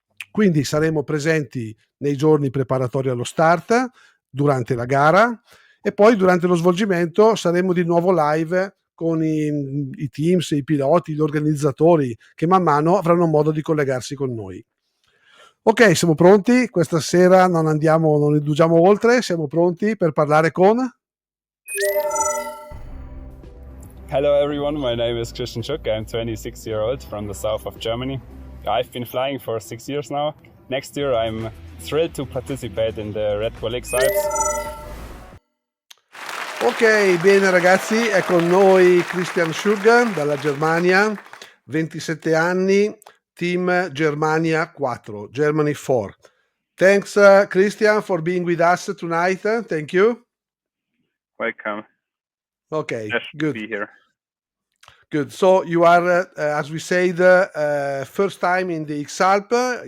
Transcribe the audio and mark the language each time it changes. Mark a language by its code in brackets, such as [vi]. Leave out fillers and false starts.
[it] Quindi saremo presenti nei giorni preparatori allo start, durante la gara e poi durante lo svolgimento saremo di nuovo live con i teams, i piloti, gli organizzatori che man mano avranno modo di collegarsi con noi. Ok, siamo pronti? Questa sera non indugiamo oltre, siamo pronti per parlare con... [en] Hello everyone, my name is Schugg. I'm 26-year-old from the south of Germany. I've been flying for 6 years now. Next year I'm thrilled to participate in the Red Bull XAlps. [it] Ok, bene ragazzi, è con noi Schugg dalla Germania, 27 anni, team Germania 4, Germany 4. [en] Thanks Christian for being with us tonight. Thank you. Welcome. Okay, Pleasure good. to be here. Good. So you are, as we said, first time in the XAlp.